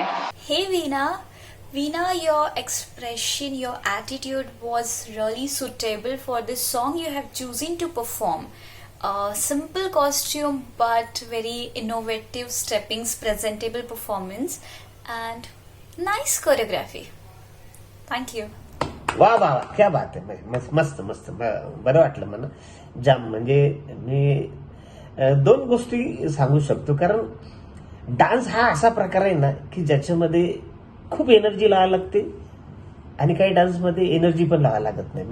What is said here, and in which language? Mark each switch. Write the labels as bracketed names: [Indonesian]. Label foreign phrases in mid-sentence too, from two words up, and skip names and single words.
[English] Hey Veena, your expression, your attitude was really suitable for this song you have chosen to perform. Simple costume but very innovative steppings, presentable performance, and nice choreography. Thank you. [Marathi] वा वा वा, [Hindi] क्या बात [Marathi] आहे. मस्त मस्त, बरं वाटलं मला. जाम म्हणजे मी दोन गोष्टी सांगू शकतो. कारण डान्स हा असा प्रकार आहे ना की ज्याच्यामध्ये खूप एनर्जी लावावी लागते आणि काही डान्समध्ये एनर्जी पण लावावी लागत नाही.